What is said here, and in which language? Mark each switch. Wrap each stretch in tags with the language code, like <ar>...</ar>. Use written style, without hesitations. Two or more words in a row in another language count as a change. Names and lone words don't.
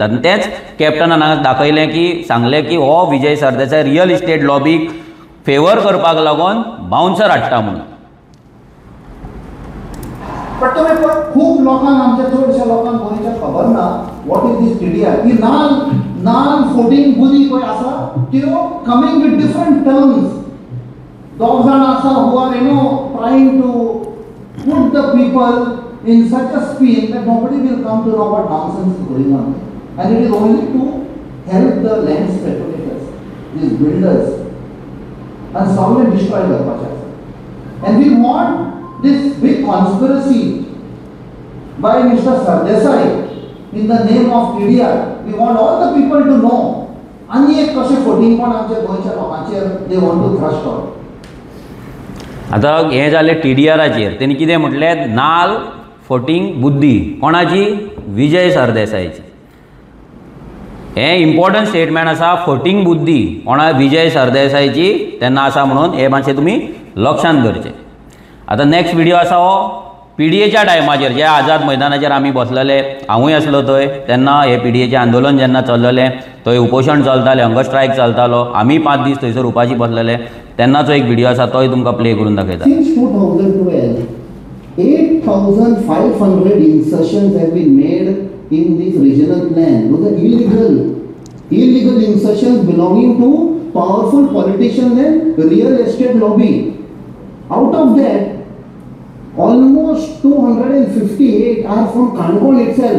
<kok>आनी तेंच कॅप्टनान हांगा दाखयलें की सांगलें की हो विजय सरदेसाय</kok> <en>real estate</en> <kok>लॉबीक फेवर करपाक लागून बाउन्सर हाडटा म्हणून. पण तुम्ही खूप लोकांक आमच्या चडशा लोकांक गोंयच्या खबर ना</kok> <en>what is this TDR.</en> <kok>ही नान 14 बुदी पळय आसा त्यो</kok> <en>coming with different terms.</en> <kok>दोग जाण आसा</kok> <en>who are trying to put the people in such a spin that nobody will come to know what nonsense is going on. And it is only to help the land speculators, these builders, and solve and destroy the project. And we want this big conspiracy by Mr. Sardesai in the name of TDR. We want all the people to know.</en> <kok>आणि एक कशें फटींगपण आमच्या गोंयच्या लोकांचेर</kok> <en>they want to thrust on.</en> <kok>आतां हें जालें TDRचेर. तेणी कितें म्हटलें? नाल फोटींग बुद्धी कोणाची? विजय सरदेसायची. हें इम्पॉर्टंट स्टेटमेंट आसा. फोटींग बुद्धी कोणा? विजय सरदेसायची तेन्ना आसा म्हणून हे मातशें तुमी लक्षांत दवरचें. आतां</kok> <en>next video</en> <kok>आसा हो PDAच्या टायमाचेर जे आझाद मैदानाचेर आमी बसलेले, हांवूय आसलो थंय तेन्ना हे PDAचें आंदोलन जेन्ना चल्लेलें, थंय उपोशण चलतालें,</kok> <en>hunger strike</en> <kok>चलतालो, आमी 5 दीस थंयसर उपाशी बसलेले, तेन्नाचो एक व्हिडिओ आसा तोय तुमकां प्ले करून दाखयता.</kok> <en>Since 2012, 8,500 insertions have been made in this regional plan. Those are illegal insertions belonging to powerful politicians and real estate lobby. Out of that, almost 258 are from Kankol itself.</en>